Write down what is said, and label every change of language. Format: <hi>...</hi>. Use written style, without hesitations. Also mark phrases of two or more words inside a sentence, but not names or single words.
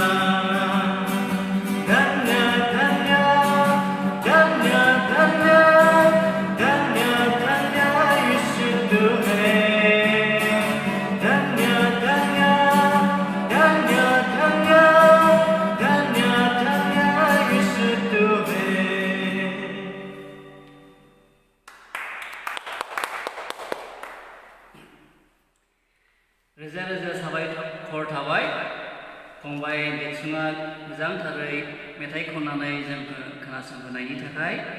<hi>धन्य धन्य धन्य धन्य धन्य धन्य यीशु तू है धन्य धन्य धन्य धन्य धन्य धन्य यीशु तू है</hi> <brx>रोजा रोजा साबायखर थाबाय फंबाय देरसुङा मोजांथारै मेथाइ खननानै जोंखौ खोनासंहोनायनि थाखाय</brx>